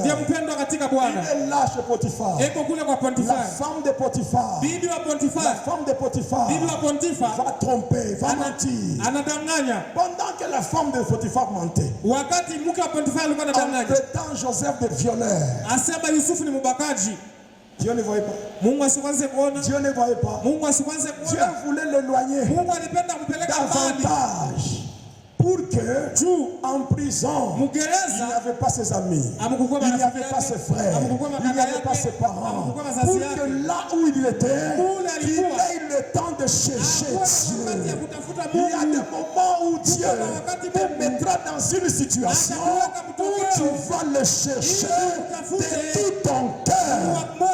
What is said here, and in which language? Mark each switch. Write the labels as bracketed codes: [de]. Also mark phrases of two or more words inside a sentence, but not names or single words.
[sw] Ndio mpendwa katika [fr] Il [sw] Bwana. [fr] est là chez Potiphar. [sw] Eko kule kwa [fr] La [sw] Potifari. [fr] femme de Potiphar. [sw] Bibi wa [fr] La [sw] Potifari. [fr] femme de Potiphar [sw] Bibi wa Potifa [fr] va tromper, va mentir. [sw] anadanganya. [fr] Pendant que la femme de Potiphar mentait, [sw] Wakati mke wa Potifari alikuwa [fr] en [sw] anadanganya, [fr] traitant Joseph de violeur, [sw] asema Yusufu ni mbakaji. [fr] Dieu ne voyait pas. [sw] Mungu asikwanze kuona. [fr] Dieu ne voyait pas. [sw] Mungu asikwanze [fr] Dieu [sw] kuona. [fr] voulait l'éloigner [sw] Mungu alipenda kupeleka mbali. [fr] davantage. pour que en prison, il n'y avait pas ses amis, il n'y avait pas ses frères, il n'y avait pas ses parents, pour que là où il était, il ait le temps de chercher Dieu. Il y a des moments où Dieu te mettra dans une situation où tu vas le chercher de tout ton cœur.